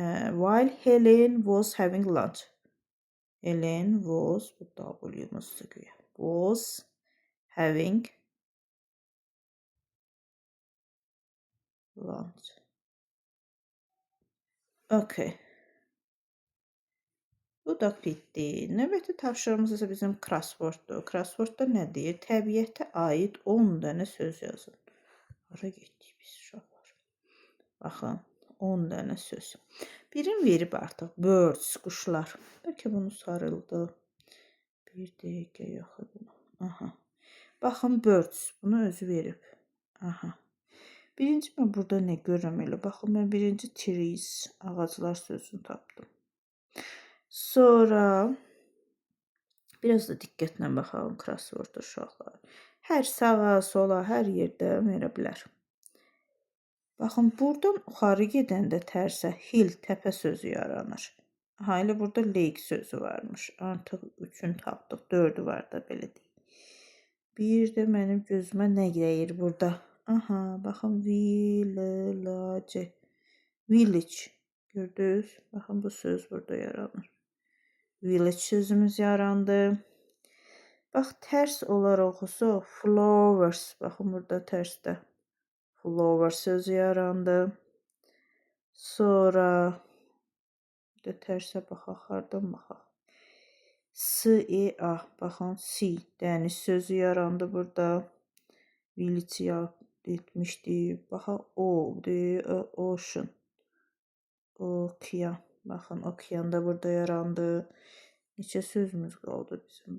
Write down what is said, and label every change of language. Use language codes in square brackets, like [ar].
[en] While Helen was having lunch. Helen was, [az] bu W'muz sıkıyor. [en] Was having lunch. Okay. [az] Bu da bitdi. Növbəti tapşırığımız isə bizim crossworddur. Crosswordda nə deyir? Təbiətə aid 10 dənə söz yazın. Hara getdik biz uşaqlar? Baxın, 10 dənə söz. Birini verib artıq. Birds, quşlar. Bəlkə bunu sarıldı. Bir dəqiqə yox bunu. Aha. Baxın, birds. Bunu özü verib. Aha. Birinci mən burada nə görürəm elə? Baxın, mən birinci trees, ağaclar sözünü tapdım. Sonra biraz da diqqətlə baxalım crossword uşaqlar. Hər sağa, sola, hər yerdə verə bilər. Baxın, buradan yuxarı gedəndə tərsə hill, təpə sözü yaranır. Aha, elə burada lake sözü varmış. Artıq 3-ünü tapdıq, 4-ü var da belə deyək. Bir də mənim gözümə nə gəlir burada? Aha, baxın, village. Village. Gördünüz? Baxın, bu söz burada yaranır. Village sözümüz yarandı. Bax, tərs olaraq oxusa flowers. Baxın, burada tərsdə flower sözü yarandı. Sonra bir də tərsə baxaq, hardan baxaq. S-E-A. Baxın, sea. Dəniz sözü yarandı burada. Village etmişdi. Baxaq, ocean. Okean. Baxın, okean da burada yarandı. Neçə sözümüz qaldı bizim?